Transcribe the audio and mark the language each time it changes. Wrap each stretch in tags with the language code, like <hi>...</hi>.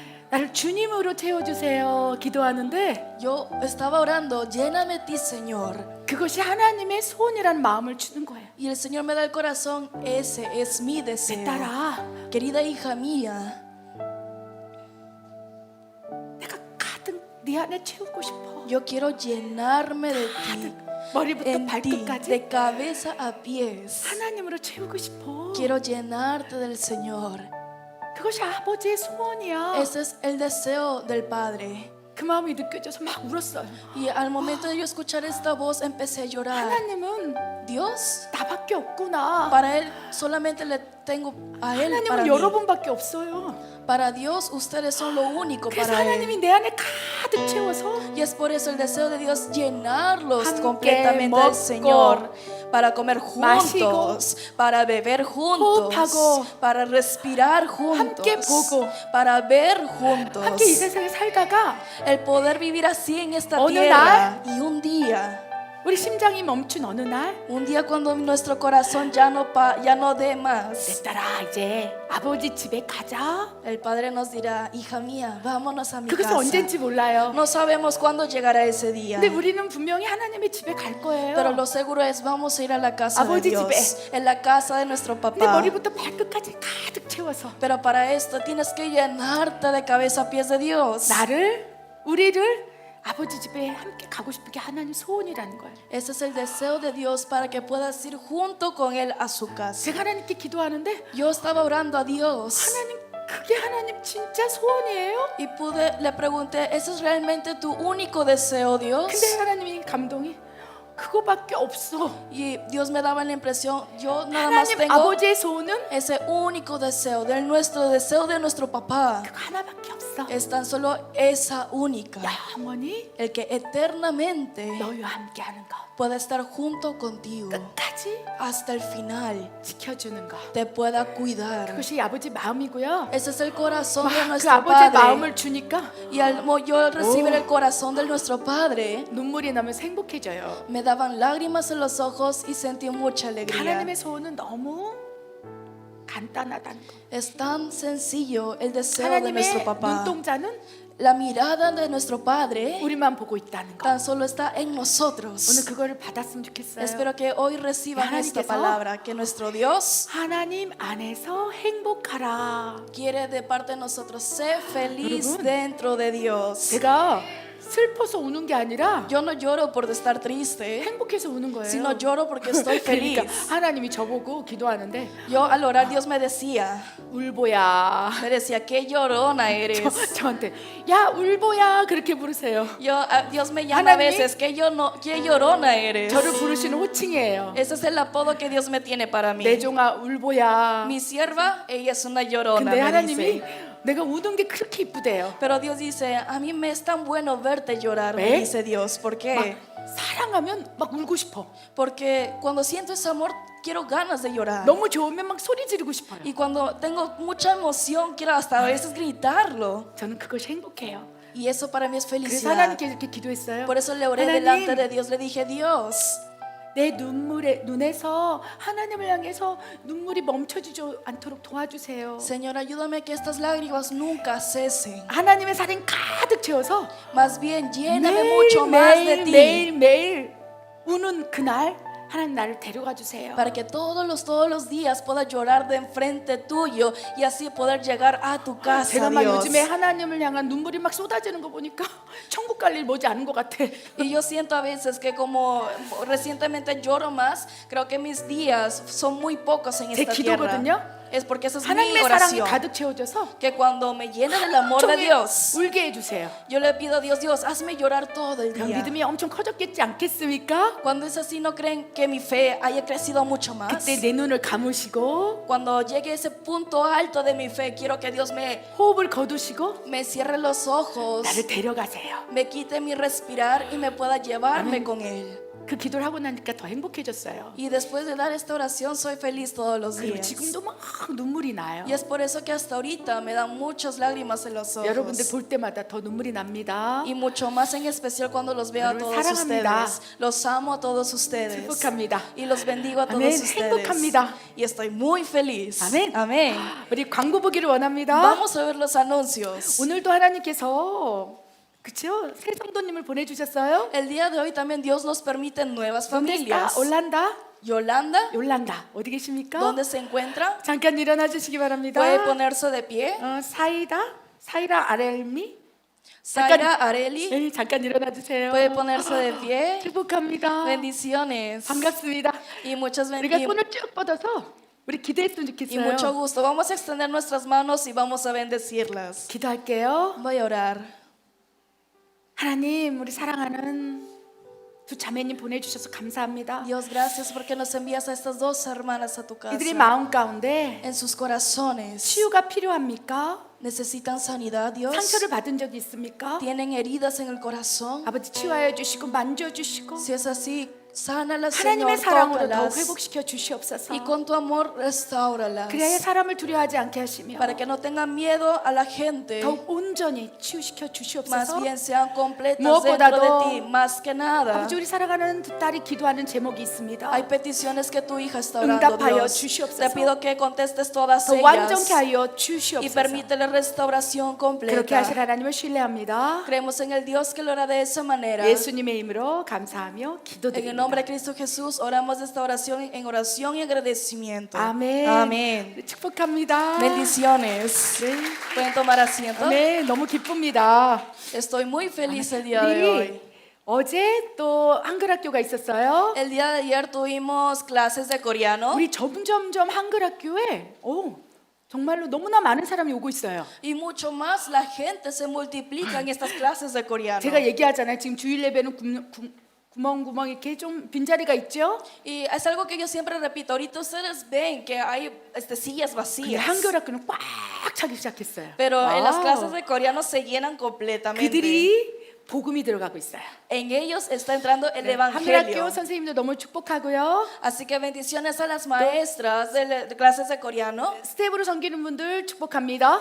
<ko>나를 주님으로 채워주세요 기도하는데</ko> <es>Yo estaba orando, lléname de ti, Señor.</es> <ko>그것이 하나님의 소원이라는 마음을 주는 거예요.</ko> <es>Y el Señor me da el corazón, ese es mi</es> <ko>내</ko> <es>deseo.</es> <ko>딸아,</ko> <es>Querida hija mía,</es> <ko>내가 가득 네 안에 채우고 싶어.</ko> <es>yo quiero llenarme de ti,</es> <ko>머리부터</ko> <es>en ti,</es> <ko>발끝까지</ko> <es>de cabeza a pies.</es> <ko>하나님으로 채우고 싶어.</ko> <es>Quiero llenarte del Señor.</es> <ko>그것이 아버지의 소원이야.</ko> <es>Ese es el deseo del Padre.</es> <ko>그 마음이 느껴져서 막 울었어요.</ko> <es>Y al momento de yo escuchar esta voz empecé a llorar.</es> <ko>하나님은</ko> <es>Dios,</es> <ko>나밖에 없구나.</ko> <es>para Él solamente le tengo a Él.</es> <ko>Para</ko> <es>mí.</es> <ko>여러분밖에 없어요.</ko> <es>Para Dios ustedes son lo único</es> <ko>그래서</ko> <es>para Él.</es> <ko>하나님이 내 안에 가득 채워서</ko> <es>Y es por eso el deseo de Dios llenarlos</es> <ko>함께</ko> <es>completamente</es> <ko>먹고,</ko> <es>del Señor. Para comer</es> <ko>마시고,</ko> <es>juntos, para beber juntos,</es> <ko>호흡하고,</ko> <es>para respirar juntos,</es> <ko>함께 보고,</ko> <es>para ver juntos.</es> <ko>함께 이 세상에 살다가</ko> <es>El poder vivir así en esta</es> <ko>어느</ko> <es>tierra. Y un día</es> <ko>우리 심장이 멈춘 어느 날</ko> <es>cuando nuestro corazón ya no dé más,</es> <ko>내 딸아 이제 아버지 집에 가자.</ko> <es>el Padre nos dirá, hija mía, vámonos a mi</es> <ko>그것은</ko> <es>casa.</es> <ko>언젠지 몰라요.</ko> <es>No sabemos cuándo llegará ese día.</es> <ko>근데 우리는 분명히 하나님의 집에 갈 거예요.</ko> <es>Pero lo seguro es vamos a ir a la casa de</es> <ko>아버지</ko> <es>Dios,</es> <ko>집에.</ko> <es>en la casa de nuestro</es> <ko>근데</ko> <es>papá.</es> <ko>머리부터 발끝까지 가득 채워서</ko> <es>Pero para esto tienes que llenarte de cabeza a pies de Dios.</es> <ko>우리를 아버지 집에 함께 가고 싶은 게 하나님 소원이라는 거예요.</ko> <es>Ese es el deseo de Dios para que puedas ir junto con Él a su casa.</es> <ko>제가 하나님께 기도하는데</ko> <es>Yo estaba orando a Dios</es> <ko>하나님 그게 하나님 진짜 소원이에요?</ko> <es>y le pregunté, ¿ese es realmente tu único deseo, Dios?</es> <ko>근데 하나님이 감동이 그거밖에 없어.</ko> <es>Y Dios me daba la impresión, yo nada más</es> <ko>하나님</ko> <es>tengo</es> <ko>아버지의 소원은</ko> <es>ese único deseo, nuestro deseo de nuestro papá.</es> <ko>그거 하나밖에 없어.</ko> <es>Es tan solo esa única,</es> <ko>영원히</ko> <es>el que eternamente</es> <ko>너희와 함께하는 것,</ko> <es>pueda estar junto contigo</es> <ko>끝까지</ko> <es>hasta el final,</es> <ko>지켜주는 것.</ko> <es>te pueda cuidar.</es> <ko>그것이 아버지 마음이고요.</ko> <es>Ese es el corazón de</es> <ko>그</ko> <es>nuestro</es> <ko>아버지의</ko> <es>Padre.</es> <ko>마음을 주니까</ko> <es>Y al yo recibir el corazón de nuestro Padre,</es> <ko>눈물이 나면서 행복해져요.</ko> <es>me daban lágrimas en los ojos y sentí mucha alegría.</es> <ko>하나님의 소원은 너무 간단하다는 거.</ko> <es>Es tan sencillo el deseo de</es> <ko>하나님의</ko> <es>nuestro papá.</es> <ko>눈동자는</ko> <es>La mirada de nuestro Padre</es> <ko>우리만 보고 있다는 거.</ko> <es>tan solo está en</es> <ko>오늘</ko> <es>nosotros.</es> <ko>그거를 받았으면 좋겠어요.</ko> <es>Espero que hoy reciban esta</es> <ko>하나님께서</ko> <es>palabra, que nuestro Dios</es> <ko>하나님 안에서 행복하라.</ko> <es>quiere de parte de nosotros ser feliz</es> <ko>여러분,</ko> <es>dentro de Dios.</es> <ko>제가 슬퍼서 우는 게 아니라</ko> <es>Yo no lloro por estar triste,</es> <ko>행복해서 우는 거예요.</ko> <es>sino lloro porque estoy</es> <ko>그러니까</ko> <es>feliz.</es> <ko>하나님이 저보고 기도하는데</ko> <es>Yo al orar Dios me decía,</es> <ko>울보야.</ko> <es>qué llorona eres.</es> <ko>저한테 야 울보야 그렇게 부르세요.</ko> <es>Dios me llama a</es> <ko>하나님이</ko> <es>veces, qué llorona eres.</es> <ko>저를 부르시는 호칭이에요.</ko> <es>Ese es el apodo que Dios me tiene para mí.</es> <ko>내 종아 울보야.</ko> <es>Mi sierva, ella es una llorona,</es> <ko>근데</ko> <es>me</es> <ko>하나님이</ko> <es>dice.</es> <ko>내가 우는 게 그렇게 이쁘대요.</ko> <es>Pero Dios dice, a mí me es tan bueno verte llorar, me ¿Ve? dice Dios. ¿Por qué?</es> <ko>사랑하면 막 울고 싶어.</ko> <es>Porque cuando siento ese amor, quiero ganas de llorar.</es> <ko>너무 좋으면 막 소리 지르고 싶어요.</ko> <es>Y cuando tengo mucha emoción, quiero hasta a veces gritarlo.</es> <ko>저는 그것이 행복해요.</ko> <es>Y eso para mí es</es> <ko>그래서</ko> <es>felicidad.</es> <ko>하나님께 이렇게 기도했어요.</ko> <es>Por eso le oré</es> <ko>하나님,</ko> <es>delante de Dios. Le dije, Dios,</es> <ko>내 눈에서 하나님을 향해서 눈물이 멈춰지지 않도록 도와주세요.</ko> <es>Señor, ayúdame que estas lágrimas nunca cesen.</es> <ko>하나님의 사랑 가득 채워서</ko> <es>Más bien, lléname mucho más de ti.</es> <ko>매일 우는 그날 하나님 나를 데려가 주세요.</ko> <es>Para que todos los días pueda llorar de enfrente tuyo y así poder llegar a tu casa,</es> <ko>제가 막</ko> <es>Dios.</es> <ko>요즘에 하나님을 향한 눈물이 막 쏟아지는 거 보니까 천국 갈 일 머지 않은 것 같아.</ko> <es>Y yo siento a veces que como recientemente lloro más, creo que mis días son muy pocos en</es> <ko>제</ko> <es>esta tierra.</es> <ko>기도거든요.</ko> <es>Es porque esa es mi</es> <ko>하나님의 사랑이</ko> <es>oración.</es> <ko>가득 채워져서</ko> <es>Que cuando me llene del amor de</es> <ko>종일</ko> <es>Dios,</es> <ko>울게 해주세요.</ko> <es>yo le pido a Dios, Dios, hazme llorar todo el</es> <ko>그럼</ko> <es>día.</es> <ko>믿음이 엄청 커졌겠지 않겠습니까?</ko> <es>Cuando es así, ¿no creen que mi fe haya crecido mucho más?</es> <ko>그때 내 눈을 감으시고</ko> <es>Cuando llegue ese punto alto de mi fe, quiero que Dios</es> <ko>호흡을 거두시고</ko> <es>me cierre los ojos,</es> <ko>나를 데려가세요.</ko> <es>me quite mi respirar y me pueda llevarme con Él.</es> <ko>그 기도를 하고 나니까 더 행복해졌어요.</ko> <es>Y después de dar esta oración, soy feliz todos los</es> <ko>그리고</ko> <es>días.</es> <ko>지금도 막 눈물이 나요.</ko> <es>Y es por eso que hasta ahorita me dan muchas lágrimas en los</es> <ko>여러분들</ko> <es>ojos.</es> <ko>볼 때마다 더 눈물이 납니다.</ko> <es>Y mucho más en especial cuando los veo a</es> <ko>여러분,</ko> <es>todos</es> <ko>사랑합니다.</ko> <es>ustedes. Los amo a todos ustedes.</es> <ko>축복합니다.</ko> <es>Y los bendigo a todos</es> <ko>아멘.</ko> <es>ustedes.</es> <ko>행복합니다.</ko> <es>Y estoy muy feliz.</es> <ko>아멘.</ko> <es>Amén.</es> <ko>우리 광고 보기를 원합니다.</ko> <es>Vamos a ver los anuncios.</es> <ko>오늘도 하나님께서 그렇죠? 새 성도님을 보내주셨어요.</ko> <es>El día de hoy también Dios nos permite nuevas ¿Dónde está? familias.</es> <ko>올란다?</ko> <es>Yolanda,</es> <ko>욜란다 어디 계십니까?</ko> <es>¿dónde se encuentra?</es> <ko>잠깐 일어나 주시기 바랍니다.</ko> <es>Puede ponerse de pie.</es> <ko>사이라 아렐미</ko> <es>Zaira Areli,</es> <ko>네, 잠깐 일어나 주세요.</ko> <es>puede ponerse de pie.</es> <ko>축복합니다.</ko> <es>Bendiciones.</es> <ko>반갑습니다.</ko> <es>Y muchas</es> <ko>우리가</ko> <es>bendiciones.</es> <ko>손을 쭉 뻗어서 우리 기도했으면</ko> <es>Y</es> <ko>좋겠어요.</ko> <es>mucho gusto. Vamos a extender nuestras manos y vamos a bendecirlas.</es> <ko>기도할게요.</ko> <es>Voy a orar.</es> <ko>하나님, 우리 사랑하는 두 자매님 보내주셔서 감사합니다.</ko> <es>Dios, gracias porque nos envías a estas dos hermanas a tu casa.</es> <ko>이들의 마음 가운데</ko> <es>En sus corazones</es> <ko>치유가 필요합니까?</ko> <es>necesitan sanidad, Dios.</es> <ko>상처를 받은 적이 있습니까?</ko> <es>Tienen heridas en el corazón.</es> <ko>아버지 치유하여 주시고 만져주시고</ko> <es>Si es así, sánalas,</es> <ko>하나님의</ko> <es>Señor,</es> <ko>사랑으로 더욱</ko> <es>tócalas.</es> <ko>회복시켜 주시옵소서.</ko> <es>Y con tu amor, restauralas.</es> <ko>그래야 사람을 두려워하지 않게 하시며</ko> <es>Para que no tengan miedo a la gente.</es> <ko>더욱 온전히 치유시켜</ko> <es>Más</es> <ko>주시옵소서.</ko> <es>bien sean completas</es> <ko>무엇보다도</ko> <es>dentro de ti. Más que nada.</es> <ko>아버지, 우리 사랑하는 두 딸이 기도하는 제목이 있습니다.</ko> <es>Hay peticiones que tu hija está orando,</es> <ko>응답하여</ko> <es>Dios.</es> <ko>주시옵소서.</ko> <es>Te pido que contestes todas</es> <ko>더 완전케</ko> <es>ellas.</es> <ko>하여</ko> <es>Y</es> <ko>주시옵소서.</ko> <es>permítele restauración</es> <ko>그렇게 하실</ko> <es>completa.</es> <ko>하나님을 신뢰합니다.</ko> <es>Creemos en el Dios que lo hará de esa manera.</es> <ko>예수님의 이름으로 감사하며</ko> <es>En el</es> <ko>기도드립니다.</ko> <es>nombre de Cristo Jesús oramos de esta oración en oración y agradecimiento.</es> <ko>아멘.</ko> <es>Amén.</es> <ko>축복합니다.</ko> <es>Bendiciones.</es> <ko>네.</ko> <es>Pueden tomar asiento.</es> <ko>네, 너무 기쁩니다.</ko> <es>Estoy muy feliz el día de hoy.</es> <ko>우리 어제 또 한글 학교가 있었어요.</ko> <es>El día de ayer tuvimos clases de coreano</es> <ko>우리 점점점 한글 학교에 정말로 너무나 많은 사람이 오고 있어요.</ko> <es>y mucho más la gente se multiplica en estas clases de coreano.</es> <ko>제가 얘기하잖아요. 지금 주일 예배는 구멍 이렇게 좀 빈자리가 있죠.</ko> <es>Y es algo que yo siempre repito. Ahorita ustedes ven que hay sillas</es> <ko>근데</ko> <es>vacías.</es> <ko>한글 학교는 꽉 차기 시작했어요.</ko> <es>Pero en las</es> <ko>와우.</ko> <es>clases de coreano se llenan completamente.</es> <ko>그들이 복음이 들어가고 있어요.</ko> <es>En ellos está entrando el</es> <ko>한글 학교</ko> <es>evangelio.</es> <ko>선생님도 너무 축복하고요.</ko> <es>Así que bendiciones a las maestras de clases de coreano.</es> <ko>스텝으로 섬기는 분들 축복합니다.</ko>